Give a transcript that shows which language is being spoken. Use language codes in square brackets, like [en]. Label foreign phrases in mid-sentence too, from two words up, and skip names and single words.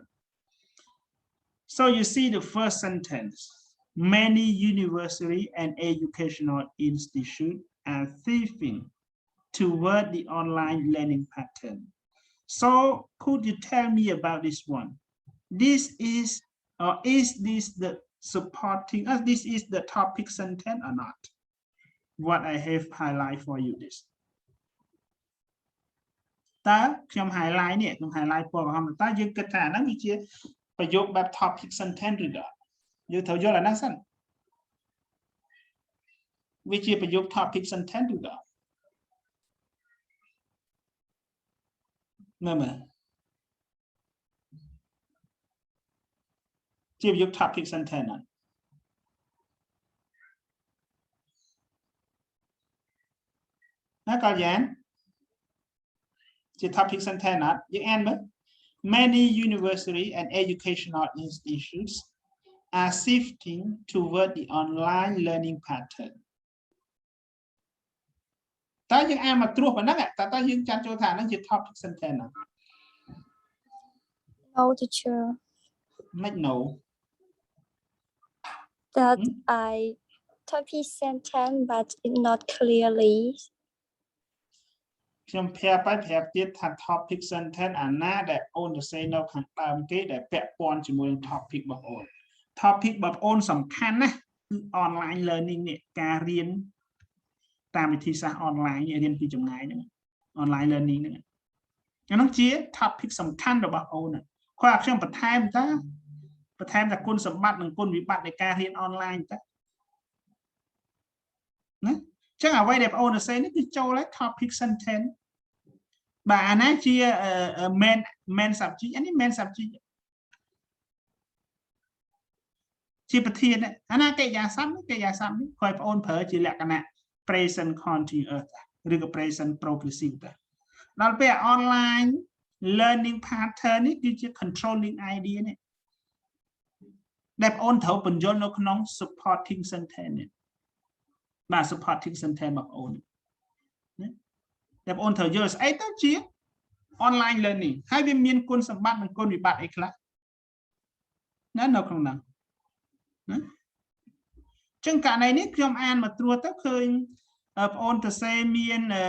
[en] So you see the first sentence, many university and educational institutes are shifting toward the online learning pattern. So could you tell me about this one? This is, or is this the supporting us? This is the topic sentence or not? What I have highlighted for you this. [km] តើខ្ញុំ highlight នេះខ្ញុំ highlight ពណ៌ក្រហមតើយើងគិតថាហ្នឹងវាជាប្រយោគបែប [en] topic sentence [km] ឬក៏យើងត្រូវយល់អាហ្នឹងសិនវាជាប្រយោគ [en] topic sentence [km] ឬក៏ មើលជាប្រយោគ topic sentence ណាកលយ៉ានជា topic sentence ណាយើងអានមើល [en] many university and educational institutions are shifting toward the online learning pattern [km] តើយើងអានមកត្រួសប៉ុណ្ណឹងតើយើងចាត់ចូលថាហ្នឹងជា [en] topic sentence [km] ណា [en] No teacher [km] មិន no [en] that I topic sentence but not clearly [km] ខ្ញុំប្រាប់ទៀតថា [en] topic sentence [km] អាណាដែលអូនទៅសេនៅខាងដើមគេដែលពាក់ព័ន្ធជាមួយនឹង topic របស់ អូន topic របស់អូនសំខាន់ណាស់គឺ [en] online learning [km] នេះការរៀនតាមវិធីសាស្ត្រ online រៀនពីចម្ងាយហ្នឹង [en] online learning [km] ហ្នឹងអានោះជា topic សំខាន់របស់អូនគាត់ឲ្យខ្ញុំបន្ថែមថាគុណសម្បត្តិនិងគុណវិបត្តិនៃការរៀន online តើណាចឹងអ្វីដែលបងអូនទៅសេនេះគឺចូលហើយ [en] topic sentence [km] បាទអាណាជា [en] main subject [km] អានេះ [en] main subject [km] ជាប្រធានអាណាកិរិយាសព្ទនេះគាត់បងអូនប្រើជាលក្ខណៈ [en] present continuous [km] ឬក៏ [en] present progressive [km] តើដល់ពេល [en] online learning pattern [km] នេះគឺជា [en] controlling idea [km] នេះដែលបងអូនត្រូវបញ្យល់នៅក្នុង [en] supporting sentence [km] នេះបាទ [en] supporting sentence [km] របស់អូនណាតែបងអូនត្រូវយល់ស្អីទៅជា [en] online learning [km] ហើយវាមានគុណសម្បត្តិនិងគុណវិបត្តិអីខ្លះណានៅក្នុងហ្នឹងណាចឹងករណីនេះខ្ញុំអានមកត្រួសទៅឃើញបងអូនទៅសេមាន